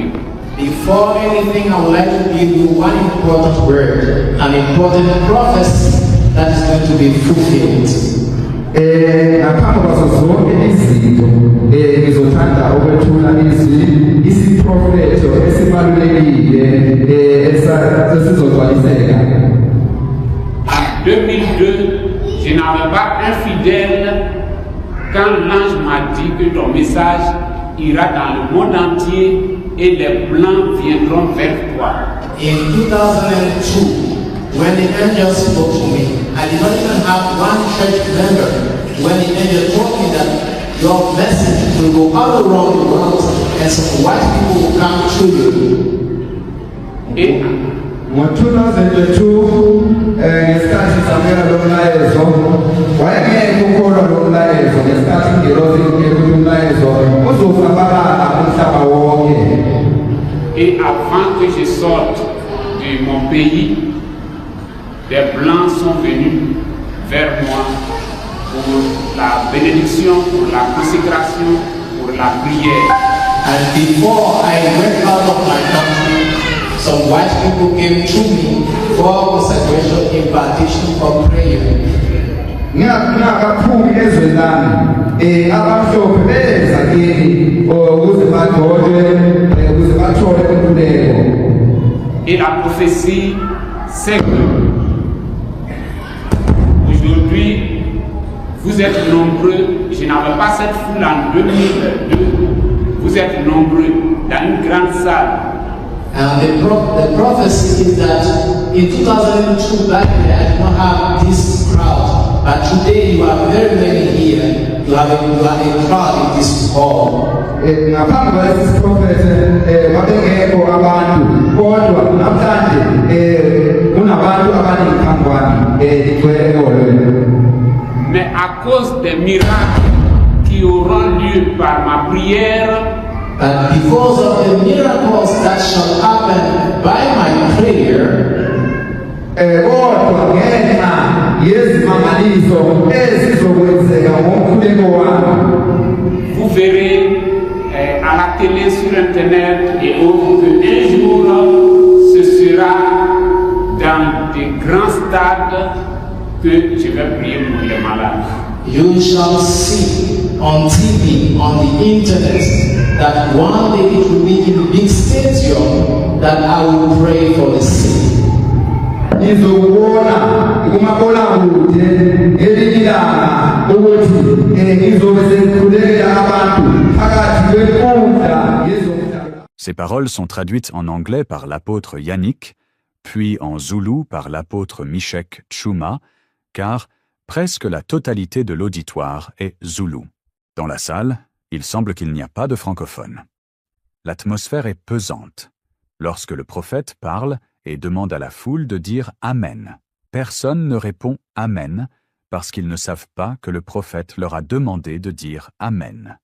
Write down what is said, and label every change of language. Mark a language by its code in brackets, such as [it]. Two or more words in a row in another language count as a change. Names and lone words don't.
[en] Before anything, I would like to give you one important word, an important prophecy that is going to be fulfilled. [zu] Ngaphambi kwazo zonke izinto ngizothanda ukwethula isiprofetho esibalulekile esizogcwaliseka. [fr] En 2002, je n'avais pas un fidèle quand l'ange m'a dit que ton message ira dans le monde entier et les blancs viendront vers toi. [en] In 2002, when the angel spoke to me, I did not even have one church member. When the angel told me that your message will go all around the world and some white people will come to you. [fr] Et [zu] Ngo-2002 ngesikhathi samela lo mlayezo wayengeke ukholwa lo mlayezo ngesikhathi ingelosi ukuthi umlayezo uzosabalala umhlaba wonke. [fr] Et avant que je sorte de mon pays, des blancs sont venus vers moi pour la bénédiction, pour la consécration, pour la prière. [en] And before I went out of my country, some white people came to me for consecration, impartation, for prayer. [zu] Ngingakaphumi ezweni lami abamhlophe beza kimi ukuze bathole inkululeko. [fr] Et la prophétie, c'est que aujourd'hui, vous êtes nombreux. Je n'avais pas cette foule en 2002. Vous êtes nombreux dans une grande salle. [en] And the prophecy is that in 2002 back then I did not have this crowd, but today you are very many here. You are a crowd in this hall. [zu] Ngaphambi kwalesi siprofethe babengekho abantu kodwa namhlanje kunabantu abaningi phambi kwami igcwele eholweni. [fr] Mais à cause des miracles qui auront lieu par ma prière, [en] And because of the miracles that shall happen by my prayer, [zu] kodwa ngenxa yezimangaliso ezizokwenzeka ngomkhuleko wami, [fr] vous verrez à la télé, sur Internet et autres qu'un jour, ce sera dans des grands stades que je vais prier pour les malades. [en] you shall see on TV, on the internet, that one day it will be in a big stadium that I will pray for the sick. [zu] ngizokubona kumabonakude elinye ilanga ukuthi ngizobe sengikhulekela abantu phakathi kwenkundla yezomhlaba. [fr] Ces paroles sont traduites en anglais par l'apôtre Yannick, puis en zoulou par l'apôtre Mishek Tchouma, car Presque la totalité de l'auditoire est zoulou. Dans la salle, il semble qu'il n'y a pas de francophones. L'atmosphère est pesante. Lorsque le prophète parle et demande à la foule de dire « Amen », personne ne répond « Amen » parce qu'ils ne savent pas que le prophète leur a demandé de dire « Amen ».